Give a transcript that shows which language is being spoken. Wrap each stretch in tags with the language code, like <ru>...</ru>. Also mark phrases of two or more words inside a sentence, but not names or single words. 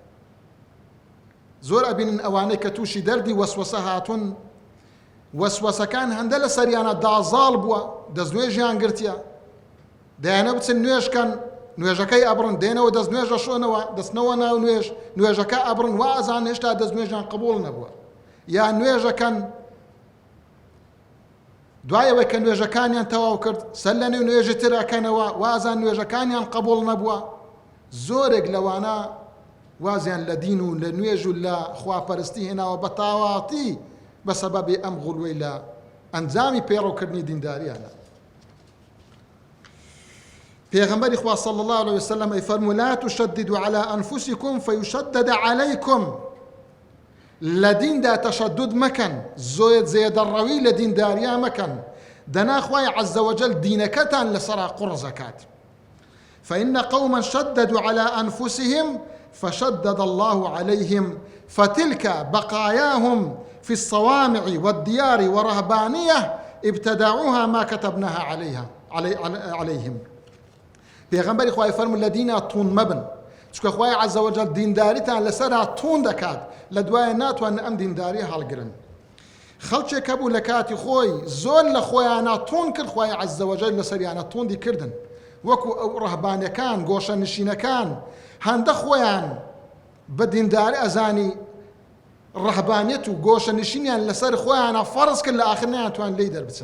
<ckb>زۆر ئەبینن ئەوانەی کە تووشی دەردی وەسوەسە هاتوون وەسوەسەکان هەندە لە سەریانە دازاڵ بووە دەستنوێژیان گرتیە دەیانە بچن نوێژکەن نوێژەکەی ئەبڕن دێنەوە دەست نوێژە شۆنەوە دەستنەوە ناو نوێژەکە ئەبڕن وازان هێشتا دەست نوێژیان قبوڵ نەبووە یا نوێژەکەن دوایەوەی کە نوێژەکانیان تەواو کرد سەر لە نێو نوێژی تر ئەکەنەوە وازان نوێژەکانیان قبوڵ نەبووە. زۆرێک لەوانە وازیان لە دین و لە نوێژ و لە خواپەرستی هێناوە بە تاواتی بە سەبەبی ئەم غوڵوەی لە ئەنجامی پێڕەوکردنی دینداریانە. پێغەمبەری خوا</ckb> <ar>صلی الله عليه وسلم</ar> <ckb>ئەیفەرموو</ckb> <ar>لا تشددوا على أنفسكم فيشدد عليكم</ar> <ckb>لە دیندا تەشەدود مەکەن زێدەڕەوی لە دینداریە مەکەن دەنا خوای</ckb> <ar>عەزە وەجەل</ar> <ckb>دینەکەتان لەسەرا قوڕ ئەکات.</ckb> <ar>فإن قوما شددوا على أنفسهم فشدد الله عليهم فتلك بقاياهم في الصوامع والديار ورهبانية ابتدعوها ما كتبناها عليهم.</ar> <ckb>پێغەمبەری خوای فەرموو لە دینە توون مەبن چونکە خوای</ckb> <ar>عەزە وەجەل</ar> <ckb>دینداریتان لەسەرا توون دەکات لە دوایە ناتوانن ئەم دینداری هەڵگرن. خەڵکێک هەبوو لە کاتی خۆی زۆر لە خۆیانە توون کرد خوای</ckb> <ar>عەزە وەجەل</ar> <ckb>لەسەریانە تووندی کردن وەکو ئەو ڕەهبانیەکان گۆشە نشینەکان هەندە خۆیان بە دینداری ئەزانی ڕەهبانیەت و گۆشە نشینیان لەسەر خۆیانە فەرز کرد لە ئاخر نەیانتوان لێی دەربچن.</ckb>